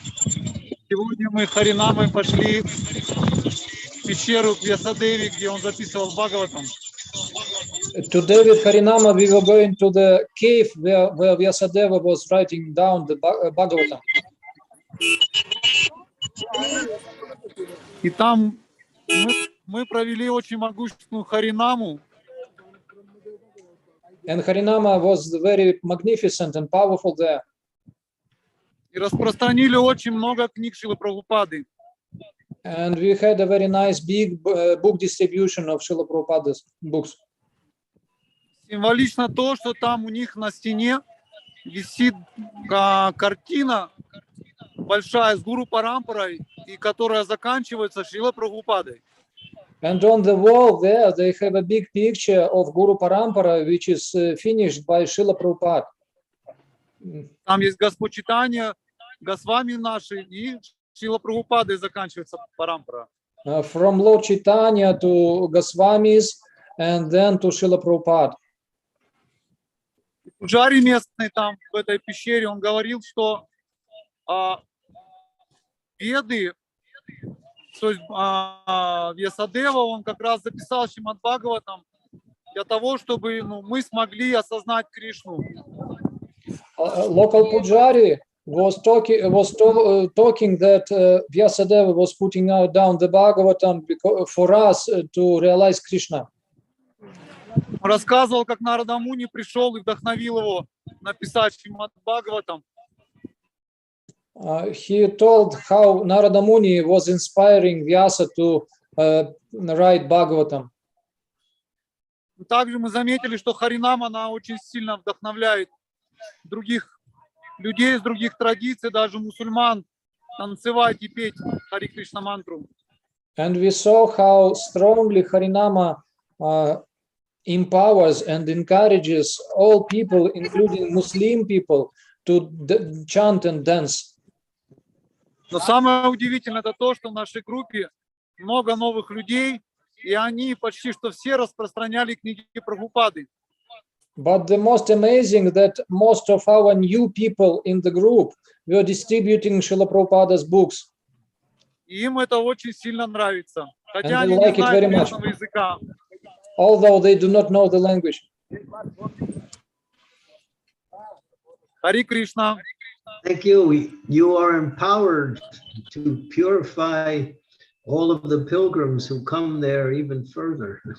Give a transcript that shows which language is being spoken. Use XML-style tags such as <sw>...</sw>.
<ru>Сегодня мы Харинамой пошли в пещеру к Вьясадеве, где он записывал Бхагаватам.</ru> <en>Today with Harinama we were going to the cave where Vyasadeva was writing down the Bhagavatam.</en> <ru>И там мы провели очень могущественную Харинаму.</ru> <en>And Harinama was very magnificent and powerful there.</en> <ru>И распространили очень много книг Шрилы Прабхупады.</ru> <en>And we had a very nice big book distribution of Srila Prabhupada's books.</en> <ru>Символично то, что там у них на стене висит картина большая с Гуру Парампарой, и которая заканчивается Шрилой Прабхупадой.</ru> <en>And on the wall there, they have a big picture of Guru Parampara, which is finished by Srila Prabhupada.</en> <ru>Там есть Господчитание, Госвами наши, и Шрила Прабхупадой заканчивается Парампара.</ru> <en>From Lord Chaitanya to Goswamis, and then to Srila Prabhupada.</en> <ru>Пуджари местный там, в этой пещере, он говорил, что Веды, то есть Вьясадева, он как раз записал Шримад-Бхагаватам для того, чтобы мы смогли осознать Кришну.</ru> <en>Local Pujari was talking that Vyasadeva was putting down the Bhagavatam for us to realize Krishna.</en> <ru>Он рассказывал, как Нарада Муни пришел и вдохновил его написать Шримад-Бхагаватам.</ru> <en>He told how Narada Muni was inspiring Vyasa to write Bhagavatam.</en> <ru>Также мы заметили, что Харинама, она очень сильно вдохновляет других людей из других традиций, даже мусульман, танцевать и петь Хари Кришна мантру.</ru> <en>And we saw how strongly Harinama empowers and encourages all people, including Muslim people, to chant and dance.</en> <ru>Но самое удивительное это то, что в нашей группе много новых людей, и они почти что все распространяли книги Прабхупады.</ru> <en>But the most amazing that most of our new people in the group were distributing Srila Prabhupada's books.</en> <ru>И им это очень сильно нравится, хотя</ru> <en>And they</en> <ru>они</ru> <en>like</en> <ru>не</ru> <en>it very</en> <ru>знают</ru> <en>much.</en> <ru>местного языка.</ru> <en>Although they do not know the language.</en> <ru>Хари Кришна.</ru> <en>Thank you. You are empowered to purify all of the pilgrims who come there even further.</en>